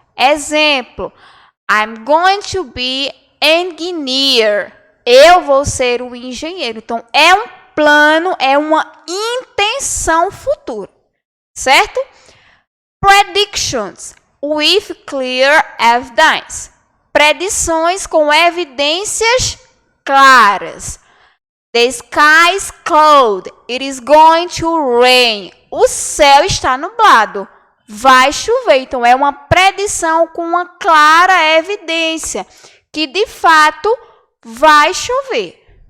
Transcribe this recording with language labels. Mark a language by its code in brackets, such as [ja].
[pt] Exemplo, [en] I'm going to be engineer. [pt] Eu vou ser o engenheiro. Então, é um plano, é uma intenção futura, certo? [en] Predictions with clear evidence. [pt] Predições com evidências claras. [en] The sky is cloud. It is going to rain. [pt] O céu está nublado. Vai chover. Então, é uma predição com uma clara evidência que, de fato, vai chover.